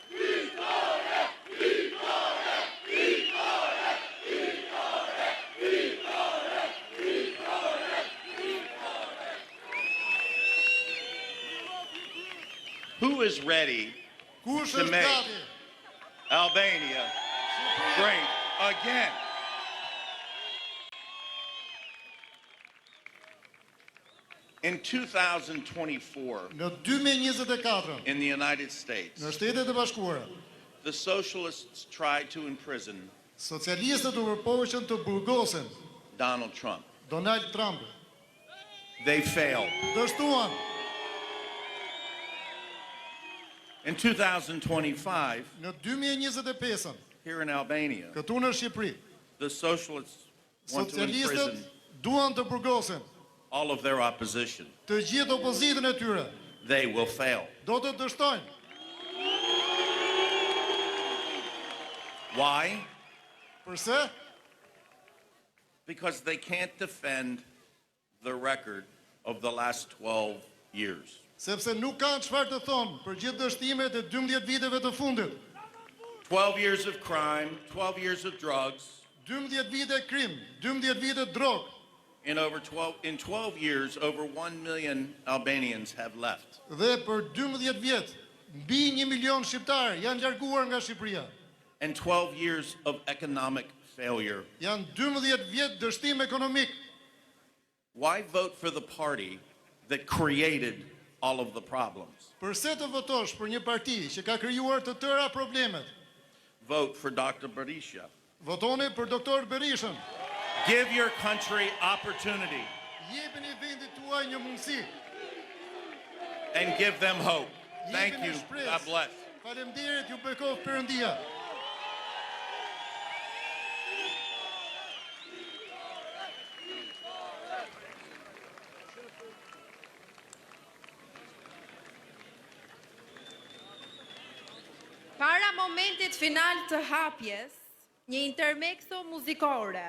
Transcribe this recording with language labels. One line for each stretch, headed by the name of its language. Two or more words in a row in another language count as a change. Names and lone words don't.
English: Who is ready to make Albania great again? In 2024,
Albanian: Në 2024,
English: in the United States,
Albanian: në Shtetet e Bashkuara,
English: the socialists tried to imprison
Albanian: socialistët u përpoqën të burgosen
English: Donald Trump.
Albanian: Donald Trump.
English: They failed.
Albanian: Dështuan.
English: In 2025,
Albanian: Në 2025,
English: here in Albania,
Albanian: këtu në Shqipëri,
English: the socialists want to imprison
Albanian: socialistët duan të burgosen
English: all of their opposition.
Albanian: të gjithë opozitën e tyre.
English: They will fail.
Albanian: Do të dështojnë.
English: Why?
Albanian: Përse?
English: Because they can't defend the record of the last 12 years.
Albanian: Sepse nuk kanë çfarë të thonë për gjithë dështimet e 12 viteve të fundit.
English: 12 years of crime, 12 years of drugs.
Albanian: 12 vite krim, 12 vite drogë.
English: In 12 years, over 1 million Albanians have left.
Albanian: Dhe për 12 vjet, mbi 1 milion shqiptar janë larguar nga Shqipëria.
English: And 12 years of economic failure.
Albanian: Janë 12 vjet dështim ekonomik.
English: Why vote for the party that created all of the problems?
Albanian: Përse të votosh për një parti që ka krijuar të tëra problemet?
English: Vote for Dr. Berisha.
Albanian: Votoni për doktor Berishën.
English: Give your country opportunity
Albanian: Jepini vendit tuaj një mundësi.
English: and give them hope. Thank
Albanian: Jepini
English: you.
Albanian: shpresë.
English: God bless.
Albanian: Faleminderit, ju bekov Perëndia. Para momentit final të hapjes, një intermezzo muzikore.